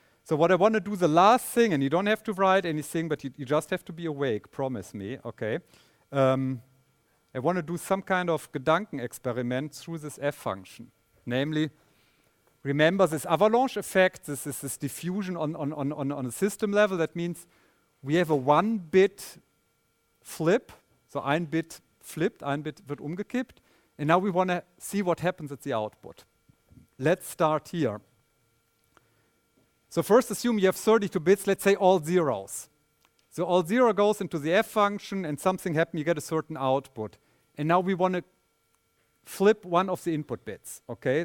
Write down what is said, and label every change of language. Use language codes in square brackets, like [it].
[en] So what I want to do, the last thing, and you don't have to write anything, but you just have to be awake, promise me, okay? I want to do some kind of Gedankenexperiment through this F function. Namely, remember this avalanche effect, this is this diffusion on a system level. That means we have a 1-bit flip, so ein Bit flipped, [de] ein Bit wird umgekippt. [en] And now we want to see what happens at the output. Let's start here. So first assume you have 32 bits, let's say all zeros. So all 0 goes into the F function and something happens, you get a certain output. And now we want to flip one of the input bits, okay?